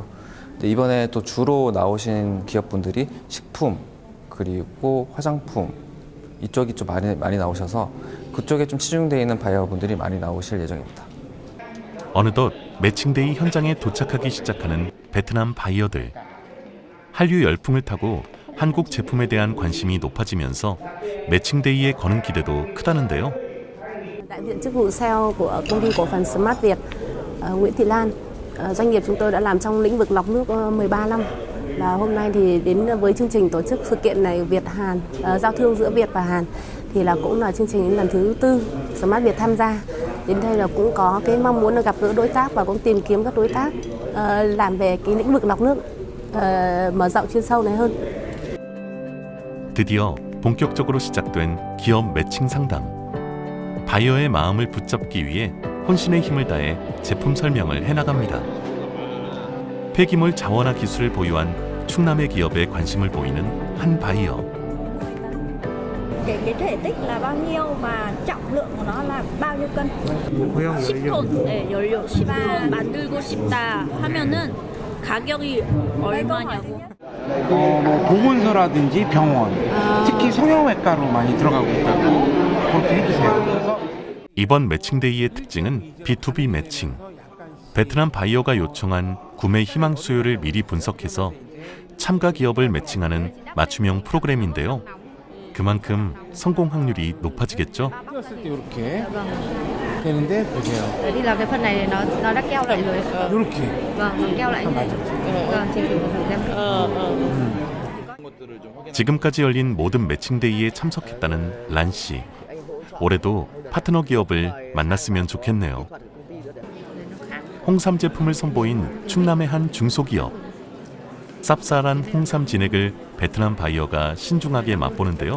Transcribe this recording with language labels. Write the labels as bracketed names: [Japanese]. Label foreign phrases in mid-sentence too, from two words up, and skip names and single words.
[Korean] 근데 이번에 또 주로 나오신 기업분들이 식품 그리고 화장품 이쪽이 좀 많이 나오셔서 그쪽에 좀 치중되어 있는 바이어분들이 많이 나오실 예정입니다. 어느덧 매칭데이 현장에 도착하기 시작하는 베트남 바이어들. 한류 열풍을 타고 한국 제품에 대한 관심이 높아지면서 매칭데이에 거는 기대도 크다는데요. [Vietnamese] Đại diện chức vụ sale của công ty cổ phần Smart Việt, Nguyễn Thị Lan. Doanh nghiệp chúng tôi đã làm trong lĩnh vực lọc nước 13 năm. Và hôm nay thì đến với chương trình tổ chức sự kiện này Việt Hàn, giao thương giữa Việt và Hàn thì cũng là chương trình lần thứ 4 Smart Việt tham gia. Đến đây là cũng có cái mong muốn được gặp gỡ đối tác và cũng tìm kiếm các đối tác làm về cái lĩnh vực lọc nước, mở rộng chuyên sâu này hơn. [Korean] 드디어 본격적으로 시작된 기업 매칭 상담. 바이어의 마음을 붙잡기 위해 혼신의 힘을 다해 제품 설명을 해나갑니다. 폐기물 자원화 기술을 보유한 충남의 기업에 관심을 보이는 한 바이어. [Vietnamese] cái thể tích là bao nhiêu và trọng lượng của nó là bao nhiêu cân? [Korean] 10톤. 네, 연료 10톤 만들고 싶다 하면은 가격이 얼마냐고. 뭐 보건소라든지 병원, 특히 성형외과로 많이 들어가고 있다고 그렇게 해주세요. 그래서 이번 매칭데이의 특징은 B2B 매칭. 베트남 바이어가 요청한 구매 희망 수요를 미리 분석해서 참가 기업을 매칭하는 맞춤형 프로그램인데요. 그만큼 성공 확률이 높아지겠죠? 띄웠을 때 이렇게 되는데 보세요. [Vietnamese] Đi là cái phần này nó đã keo lại rồi. [Korean] 이렇게. [Vietnamese] Vâng, nó keo lại như này. Vâng, chị thử một thử xem. [Korean] 지금까지 열린 모든 매칭데이에 참석했다는 란 씨. 올해도 파트너 기업을 만났으면 좋겠네요. 홍삼 제품을 선보인 충남의 한 중소기업. 쌉쌀한 홍삼 진액을 베트남 바이어가 신중하게 맛보는데요.